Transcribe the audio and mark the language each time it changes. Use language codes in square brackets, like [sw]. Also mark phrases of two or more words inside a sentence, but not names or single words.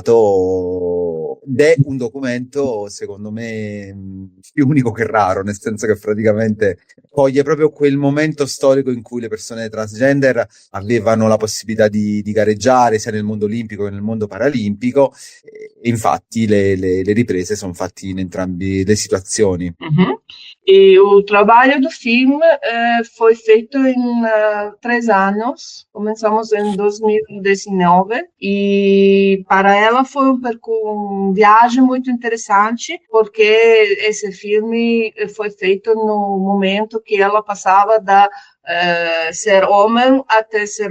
[it] un documento secondo me più unico che raro, nel senso che praticamente coglie proprio quel momento storico in cui le persone transgender avevano la possibilità di gareggiare sia nel mondo olimpico che nel mondo paralimpico, e infatti le riprese sono fatte in entrambe le situazioni. [pt] E o trabalho do filme foi feito em 3 anos. Começamos em 2019 e para ela foi uma viagem muito interessante, porque esse filme foi feito no momento que ela passava da ser homem até ser